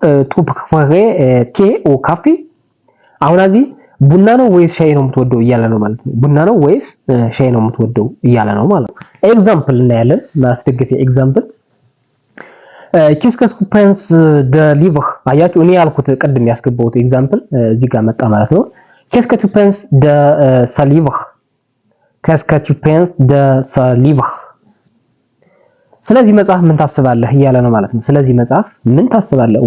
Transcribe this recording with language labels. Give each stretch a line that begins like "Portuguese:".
Amharic: ቱ ፕሬፈሬ ቴ ኦ ካፌ። አሁን እዚህ ቡና ነው ወይስ ሻይ ነው የምትወደው እያለ ነው ማለት ነው። ቡና ነው ወይስ ሻይ ነው የምትወደው እያለ ነው ማለት ነው። ኤግዛምፕል እናያለን። ማስደገፊያ ኤግዛምፕል
French: qu'est-ce que tu penses de livre
Amharic: አያችሁ። እኔ ያልኩት ቅድም ያስገባሁት ኤግዛምፕል እዚህ ጋር መጣ ማለት ነው።
French: qu'est-ce que tu penses de ce livre? qu'est-ce que tu penses de ce livre?
Amharic: ስለዚህ መጽሐፍ ምን ታስባለህ እያለ ነው ማለት ነው። ስለዚህ መጽሐፍ ምን ታስባለህ?